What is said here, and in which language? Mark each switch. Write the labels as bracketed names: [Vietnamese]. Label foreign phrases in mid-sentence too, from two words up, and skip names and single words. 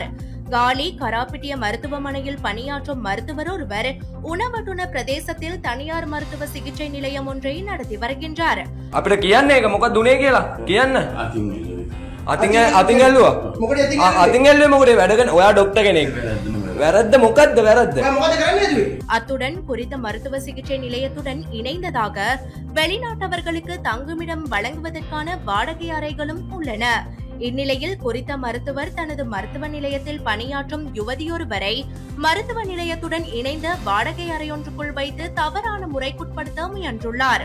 [Tamil] காலி கராப்பிட்டிய மருத்துவமனையில் பணியாற்றும் மருத்துவர் ஒருவர் உணவட்டுன பிரதேசத்தில் தனியார் மருத்துவ சிகிச்சை நிலையம் ஒன்றை நடத்தி வருகின்றார். [Sinhala] අපිට කියන්න ඒක මොකක්ද උනේ කියලා කියන්න. අතින් ඇල්ලුවා. අතින් ඇල්ලුවේ මොකද වැඩගෙන ඔයා ડોක්ටර් කෙනෙක්. වැරද්ද මොකද්ද වැරද්ද? [Tamil] அத்துடன் குறித்த மருத்துவ சிகிச்சை நிலையத்துடன் இணைந்ததாக வெளிநாட்டவர்களுக்கு தங்குமிடம் வழங்குவதற்கான வாடகை அறைகளும் உள்ளன. இந்நிலையில் குறித்த மருத்துவர் தனது மருத்துவ நிலையத்தில் பணியாற்றும் யுவதியொருவரை மருத்துவ நிலையத்துடன் இணைந்த வாடகை அறையொன்றுக்குள் வைத்து தவறான முறைக்குட்படுத்த முயன்றுள்ளார்.